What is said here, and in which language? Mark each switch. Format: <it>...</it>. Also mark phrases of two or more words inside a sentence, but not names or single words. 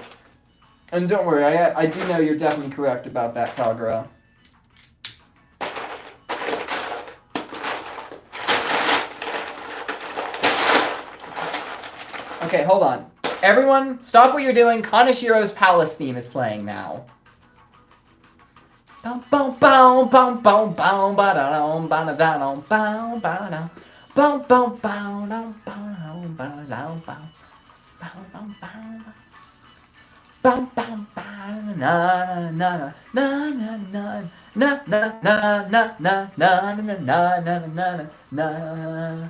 <en>And don't worry, I do know you're definitely correct about that, Kagura. Okay, hold on. Everyone, stop what you're doing. Kanashiro's Palace theme is playing now. Bow bow bow bow bow bow ba da dum ba da da dum bow ba da bow bow bow dum bow ba da bow bow bow bow bow bow na na na na na na na na na na na na na na na.</en>